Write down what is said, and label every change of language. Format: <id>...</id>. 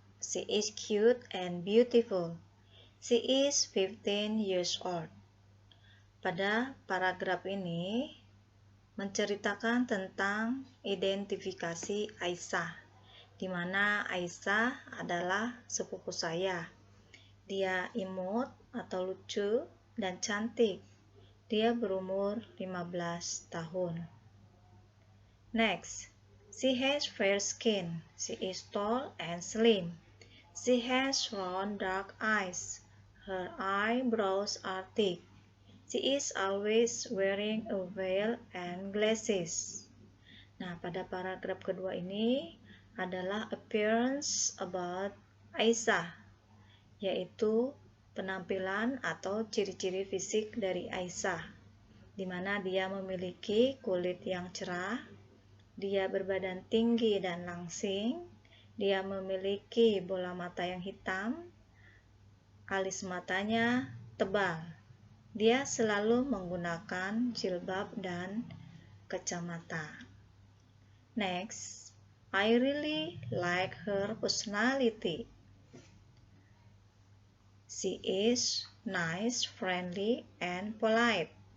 <en>She is cute and beautiful. She is 15 years old.</en> <id>Pada paragraf ini menceritakan tentang identifikasi Aisyah, di mana Aisyah adalah sepupu saya. Dia imut atau lucu dan cantik. Dia berumur 15 tahun.</id> <en>Next, she has fair skin. She is tall and slim. She has round dark eyes. Her eyebrows are thick. She is always wearing a veil and glasses.</en> <id>Nah, pada paragraf kedua ini adalah</id> <en>appearance about Aisyah,</en> <id>yaitu penampilan atau ciri-ciri fisik dari Aisyah, di mana dia memiliki kulit yang cerah, dia berbadan tinggi dan langsing, dia memiliki bola mata yang hitam, alis matanya tebal, dia selalu menggunakan jilbab dan kacamata.</id> <en>Next, I really like her personality. She is nice, friendly, and polite.</en>